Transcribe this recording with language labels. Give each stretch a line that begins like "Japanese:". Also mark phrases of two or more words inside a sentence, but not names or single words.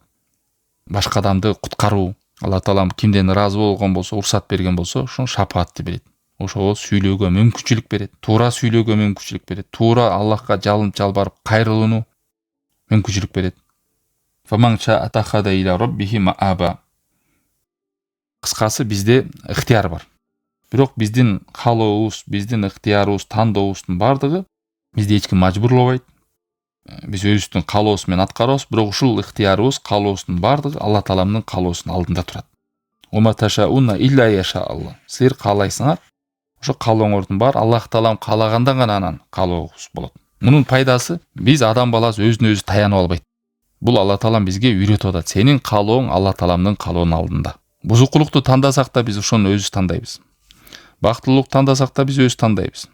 Kyrgyz: Башка адамды куткаруу, Алла Таалам кимден ыраазы болгон болсо, уруксат берген болсо, ошол шапаатты берет. Ошол сүйлөөгө мүмкүнчүлүк берет, туура сүйлөөгө мүмкүнчүлүк берет, туура Аллахка жалынып жалбарып кайрылууну мүмкүнчүлүк берет.
Arabic: فمن شاء اتخذ إلى ربه مآبا.
Kyrgyz: Кыскасы бизде ыктыяр бар. Бирок биздин каалообуз, биздин ыктыярыбыз, тандообуздун бардыгы бизди эч ким мажбурлабайт. Биз өзүбүздүн каалообуз менен аткарабыз, бирок ушул ыктыярыбыз, каалообуздун бардыгы Алла Тааламдын каалоосунун алдында турат.
Arabic: وما تشاءون إلا يشاء الله.
Kyrgyz: Силер каалайсыңар, ошо каалооңордун баары Аллах Таалам каалаганда гана анан каалообуз болот. Мунун пайдасы биз адам баласы өзүнө өзү таянып албайт. Бул Алла Таалам бизге үйрөтүп атат. Сенин каалооң Алла Тааламдын каалоонун алдында. Бузукулукту тандасак да биз ошону өзүбүз тандайбыз. Бактылуулукту тандасак да биз өзүбүз тандайбыз.